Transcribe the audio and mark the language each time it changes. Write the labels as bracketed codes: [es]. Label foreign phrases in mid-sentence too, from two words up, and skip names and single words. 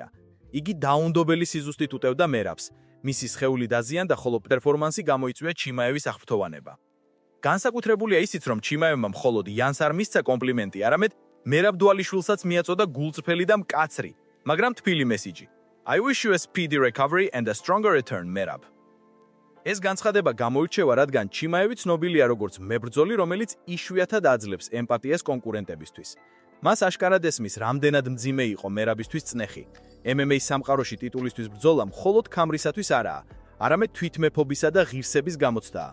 [ka] იგი დაუნდობელი სიზუსტით უტევდა მერაბს. მისი სხეული დაზიანდა, ხოლო პერფორმანსი გამოიწვია ჩიმაევის აღფრთოვანება. განსაკუთრებულია ისიც, რომ ჩიმაევმა მხოლოდ იანს არ მისცა კომპლიმენტი, არამედ მერაბ დვალიშვილსაც მიაწოდა გულწრფელი და მკაცრი, მაგრამ თბილი მესიჯი. [en] I wish you a speedy recovery and a stronger return, [ka] მერაბ. ეს განცხადება გამოირჩევა, რადგან ჩიმაევი ცნობილია როგორც მებრძოლი, რომელიც იშვიათად აძლევს ემპათიას კონკურენტებისთვის. მას აშკარად ესმის, რამდენად მძიმე იყო მერაბისთვის წნეხი. MMA სამყაროში ტიტულისთვის ბრძოლა მხოლოდ ქამრისათვის არაა, არამედ თვითმეფობისა და ღირსების გამოცდაა.